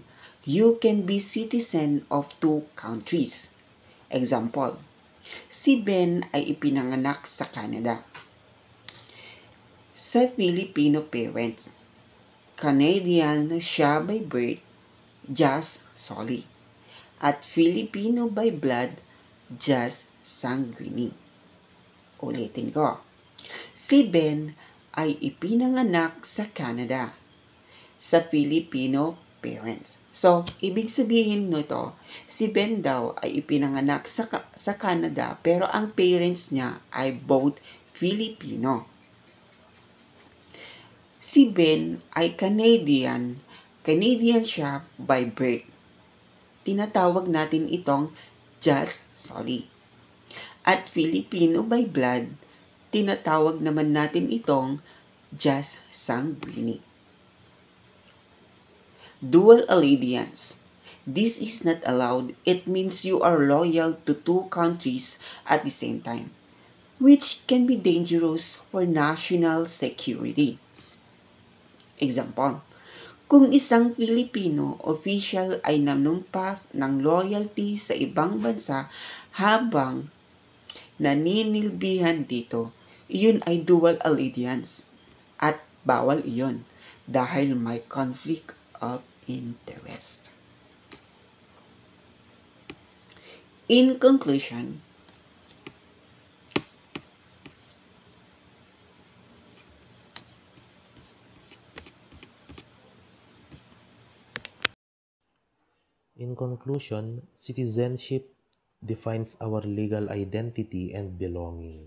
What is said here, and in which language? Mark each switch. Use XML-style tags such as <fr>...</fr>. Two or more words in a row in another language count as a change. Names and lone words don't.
<en>You can be citizen of two countries. Example,</en> <tl>si Ben ay ipinanganak sa Canada. Sa</tl> <en>Filipino parents,</en> <tl>Canadian siya</tl> <en>by birth,</en> <la>jus soli.</la> <en>At Filipino by blood,</en> <la>jus sanguinis.</la> <tl>Ulitin ko. Si Ben ay ipinanganak sa Canada, sa</tl> <en>Filipino parents.</en> <tl>So, ibig sabihin nito, si Ben daw ay ipinanganak sa Canada pero ang parents niya ay both Filipino. Si Ben ay Canadian. Canadian siya</tl> <en>by birth.</en> <tl>Tinatawag natin itong</tl> <la>jus soli.</la> <tl>At</tl> <en>Filipino by blood,</en> <tl>tinatawag naman natin itong</tl> <la>jus sanguinis.</la> <en>Dual allegiance. This is not allowed. It means you are loyal to two countries at the same time, which can be dangerous for national security. Example,</en> <tl>kung isang Filipino official ay nanumpas ng loyalty sa ibang bansa habang naninilbihan dito, iyon ay</tl> <en>dual allegiance</en> <tl>at bawal iyon dahil may</tl> <en>conflict of interest. In conclusion, citizenship defines our legal identity and belonging.</en>